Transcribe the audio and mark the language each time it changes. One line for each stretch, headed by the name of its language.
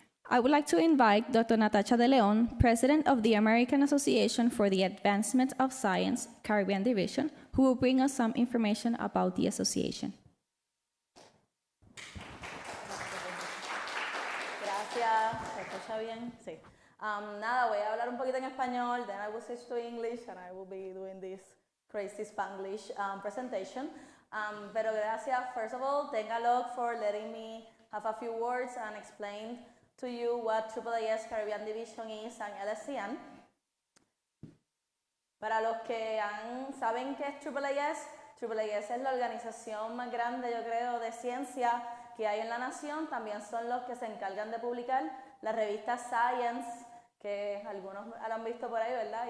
English: I would like to invite Dr. Natasha De Leon, President of the American Association for the Advancement of Science, Caribbean Division, who will bring us some information about the association.
Spanish: Gracias, ¿se escucha bien?
English: Sí. Nada, voy a hablar un poquito en español, then I will switch to English, and I will be doing this crazy Spanglish presentation. Pero gracias, first of all, thank ALOC for letting me have a few words and explain to you what AAAS Caribbean Division is and LSCN.
Spanish: Para los que saben qué es AAAS es la organización más grande, yo creo, de ciencia que hay en la nación. También son los que se encargan de publicar la revista Science, que algunos la han visto por ahí, ¿verdad?